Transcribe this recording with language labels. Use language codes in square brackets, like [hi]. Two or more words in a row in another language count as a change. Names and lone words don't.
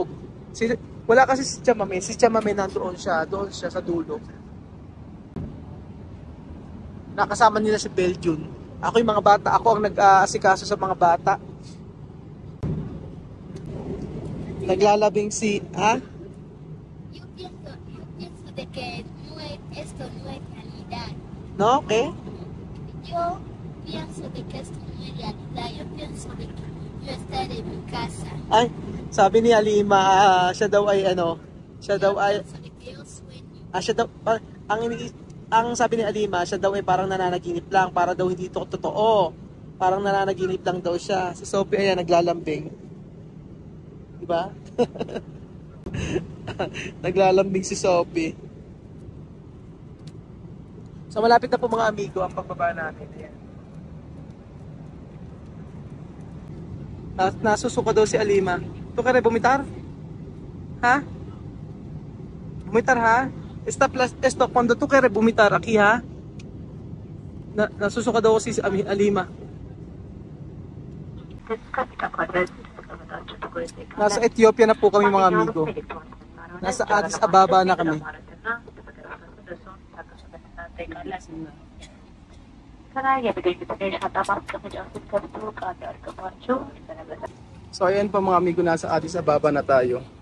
[tl] Wala kasi si Chamame nandoon siya, doon siya sa dulo. Nakasama nila si Belgium. Ako yung mga bata, ako ang nag-aasikaso sa mga bata. Naglalabing si, ha? [es] Yo pienso de que esto no es realidad. [en] No, okay? [es] Yo pienso de que esto no es realidad. Yo pienso de que yo estaré en mi casa. [tl] Ay, sabi ni Alima, siya daw ay siya daw ay ang sabi ni Alima, siya daw ay parang nananaginip lang, para daw hindi ito totoo. Parang nananaginip lang daw siya. Si Sophie ayan naglalambing. Diba? Naglalambing si Sophie. So malapit na po mga amigo ang pagbaba natin. Ayan. Nasusuka daw si Alima. [es] Tu quieres vomitar? ¿Ha? ¿Vomitar, ha? Esto, cuando tú quieres vomitar aquí, ha? [tl] Nasusuka daw si Alima. Nasa Ethiopia na po kami mga amigo. Nasa Addis Ababa na kami. So ayan po mga amigo, nasa Addis Ababa na tayo.